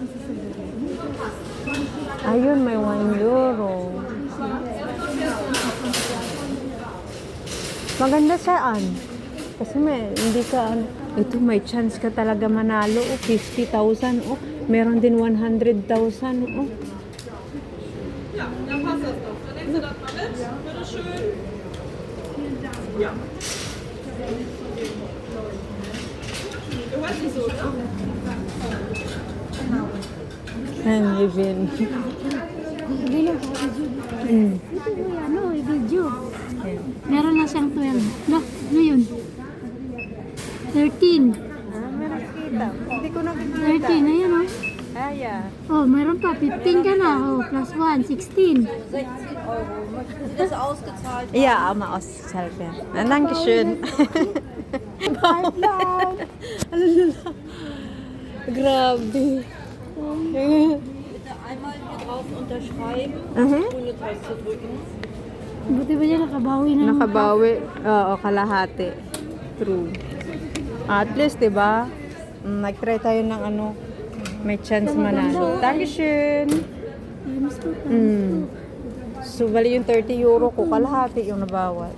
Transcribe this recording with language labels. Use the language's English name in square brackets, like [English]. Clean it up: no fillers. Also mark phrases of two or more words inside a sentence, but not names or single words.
[Filipino] Ayun, may 1 euro. Maganda saan? Kasi hindi ka, ito may chance ka talaga manalo, 50,000, meron din 100,000, [German] Ja, dann passt das doch. Dann nimmst du das mal mit. Bitteschön. Ja. Du hörst dich so, ne? [Filipino] Ang Yvin. Bilog ako video. Ito yung video. Meron na siyang 12. Ano yun? 13. Meron kita. Hindi ko nakikita. 13, ayun oh. [English] Yeah. [Filipino] Oh, meron pa. 15 ka na. Oh, plus 1, 16. [German] Ja, ausgezahlt werden. Dankeschön. [Filipino] Grabe. [German] Einmal hier drauf unterschreiben, Mhm. grüne Taste drücken. [Filipino] Buti ba niya nakabawi na? Nakabawi. Oo, kalahati. True. [English] At least, diba? [Filipino] Nag-try tayo ng may chance manalo. [German] Dankeschön. [Filipino] Times ko pa. So, bali yung 30 euro ko, kalahati yung nabawat.